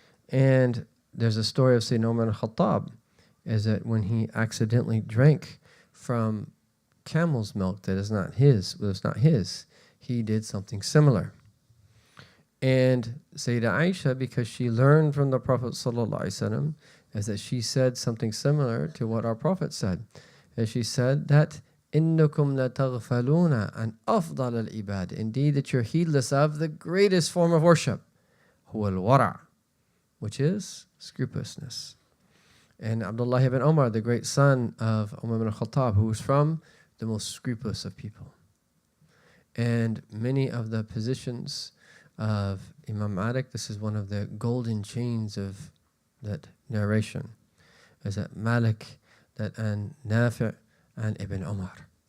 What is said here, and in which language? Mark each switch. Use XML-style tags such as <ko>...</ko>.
<en>And there's a story of Sayyidina Umar al-Khattab, is that when he accidentally drank from camel's milk that is not his, he did something similar. And Sayyidah Aisha, because she learned from the Prophet ﷺ, is that she said something similar to what our Prophet said. And she said that,</en> <ar>إِنَّكُمْ لَتَغْفَلُونَ عَنْ أَفْضَلَ الْعِبَادِ.</ar> <en>Indeed, that you're heedless of the greatest form of worship,</en> <ar>هُوَ الْوَرَعُ,</ar> <en>which is scrupulousness. And Abdullah ibn Umar, the great son of Umar ibn Khattab, who was from the most scrupulous of people. And many of the positions of Imam Malik, this is one of the golden chains of that narration, is that Malik, that and Nafi' and Ibn Umar.</en>